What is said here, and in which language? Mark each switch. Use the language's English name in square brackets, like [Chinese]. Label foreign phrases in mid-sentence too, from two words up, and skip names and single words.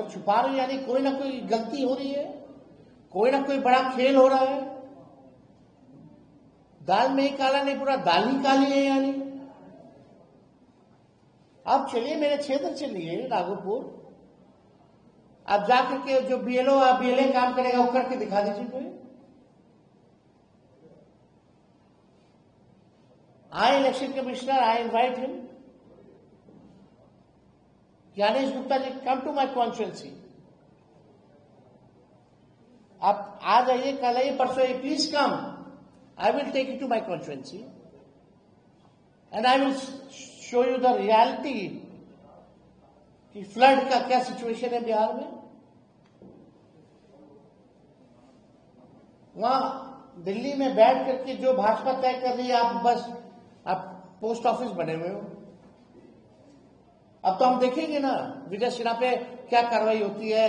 [Hindi] अगर छुपा रहे हो यानी कोई ना कोई गलती हो रही है, कोई ना कोई बड़ा खेल हो रहा है। दाल में ही काला नहीं, पूरा दाल ही काली है यानी। आप चलिए मेरे क्षेत्र चलिए राघोपुर, आप जाकर के जो बीएलओ या बीएलए काम करेगा वो करके दिखा दीजिए कोई। [English] I, election commissioner, I invite him. Gyanesh Gupta ji, come to my constituency. [Hindi] आप आ जाइए, कल आइए, परसों आइए, [English] please come. I will take you to my constituency, and I will show you the reality [Hindi] कि फ्लड का क्या सिचुएशन है बिहार में। वहां दिल्ली में बैठ करके जो भाजपा तय कर रही है, आप बस आप पोस्ट ऑफिस बने हुए हो। अब तो हम देखेंगे ना विजय सिन्हा पे क्या कार्रवाई होती है।